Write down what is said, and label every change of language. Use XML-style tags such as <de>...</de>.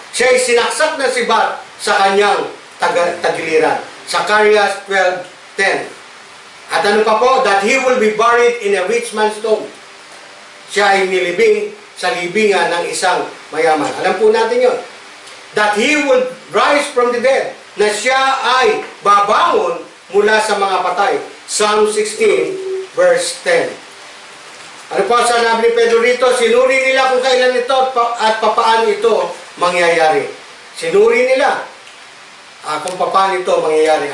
<tl>Siya ay sinaksak ng sibat sa kanyang tagiliran. Zacarias 12:10. At ano pa po?</tl> <en>That he will be buried in a rich man's tomb.</en> <tl>Siya ay nilibing sa libingan ng isang mayaman. Alam po natin yun.</tl> <en>That he will rise from the dead.</en> <tl>Na siya ay babangon mula sa mga patay. Psalm 16 verse 10. Ano po sa sabi ni Pedro rito? Sinuri nila kung kailan ito at papaano ito mangyayari. Sinuri nila kung paano ito mangyayari.</tl>